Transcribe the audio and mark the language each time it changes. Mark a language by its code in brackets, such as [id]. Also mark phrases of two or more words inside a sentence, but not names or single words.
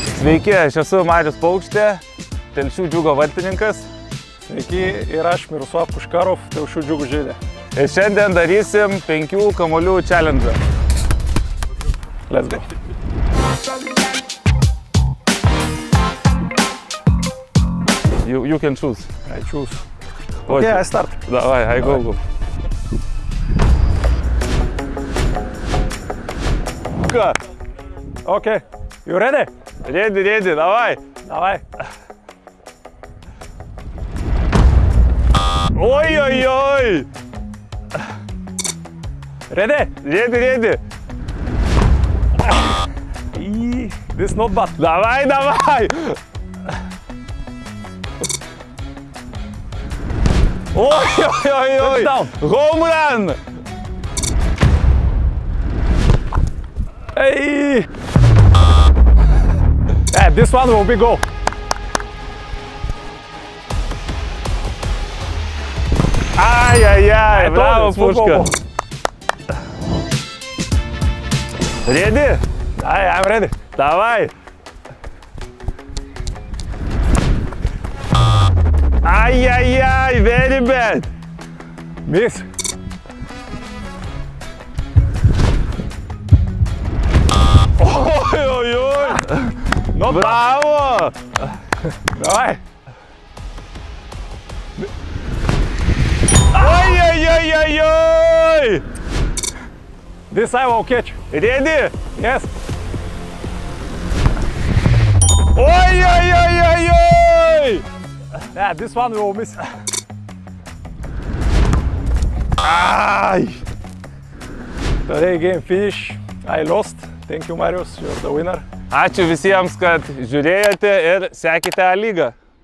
[lt] Sveiki, aš esu Marius Paukštė, Telšių Džiugo vartininkas. Sveiki, ir aš Mirosław Puškarov, Telšių Džiugo žaidė. Ir šiandien darysim 5 kamuolių challenge. [en] Let's go. You can choose. I choose. Okay, I start. Давай, I go. Cut. Okay, you ready? Ready, [ru] давай. Давай. Ой-ой-ой. [en] Ready? Ready. This not bad. [ru] Давай. Ой-ой-ой. [en] Touchdown. Home run. Hey. Yeah, this one will be goal. [ru] Ай-яй-яй, браво, [en] football [ru] Пушка. [en] ball. Ready? I'm ready. [ru] Давай. Ай-яй-яй, [en] very bad. Miss. Ой-ой-ой. Not bad. [ru] Браво. Давай. Ой-ой-ой-ой-ой. [en] This I will catch. Ready? Yes. Ой-ой-ой-ой-ой. Yeah, this one we will miss. Ай. Today game finish. I lost. Thank you, Marius. You're the winner. [lt] Ačiū visiems, kad žiūrėjote ir sekite A lygą.